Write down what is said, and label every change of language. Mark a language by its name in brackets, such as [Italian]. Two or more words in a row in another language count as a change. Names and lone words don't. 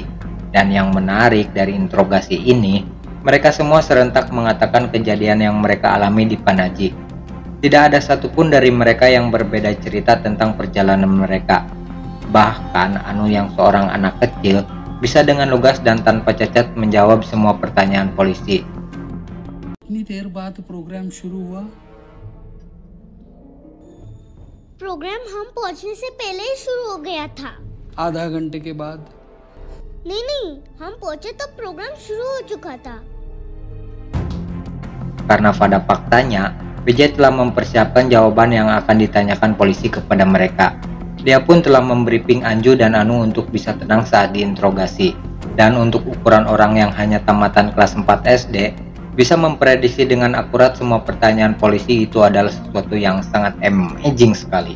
[Indonesian] Dan yang menarik dari interogasi ini, mereka semua serentak mengatakan kejadian yang mereka alami di Panaji. Tidak ada satupun dari mereka yang berbeda cerita tentang perjalanan mereka. Bahkan Anu yang seorang anak kecil bisa dengan lugas dan tanpa cacat menjawab semua pertanyaan polisi. [Hindi] कितनी देर बाद प्रोग्राम शुरू हुआ? प्रोग्राम हम पहुंचने से पहले ही शुरू हो गया था। आधा घंटे के बाद? नहीं, हम पहुंचे तब प्रोग्राम शुरू हो चुका था। [Indonesian] karena pada faktanya PJ telah mempersiapkan jawaban yang akan ditanyakan polisi kepada mereka. Dia pun telah membriefing Anju dan Anu untuk bisa tenang saat diinterogasi. Dan untuk ukuran orang yang hanya tamatan kelas 4 SD, bisa memprediksi dengan akurat semua pertanyaan polisi itu adalah sesuatu yang sangat amazing sekali.